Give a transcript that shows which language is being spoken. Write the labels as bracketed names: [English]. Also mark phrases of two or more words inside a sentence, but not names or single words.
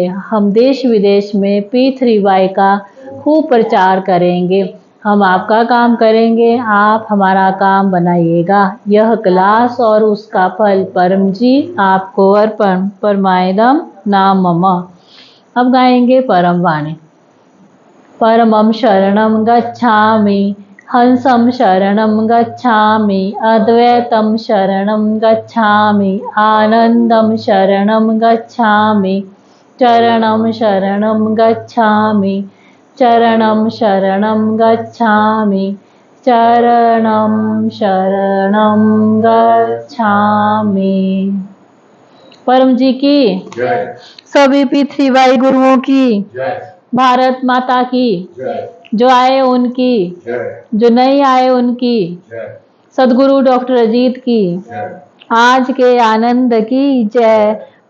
[Hindi] हम देश विदेश में P3Y का खूब प्रचार करेंगे। हम आपका काम करेंगे, आप हमारा काम बनाइएगा। यह क्लास और उसका फल परम जी आपको अर्पण। [Sanskrit] परमायदम नाम मम। [Hindi] अब गाएंगे परम वाणी। [Pali] परमं शरणं गच्छामि, हंसं शरणं गच्छामि, अद्वैतं शरणं गच्छामि, आनन्दं शरणं गच्छामि, चरणं शरणं गच्छामि, चरणं शरणं गच्छामि, चरणं शरणं गच्छामि। [Hindi] परम जी की जय। सभी P3Y गुरुओं की जय। भारत माता की जय। जो आए उनकी जय, जो नहीं आए उनकी जय। सदगुरु डॉक्टर अजीत की जय। आज के आनंद की जय।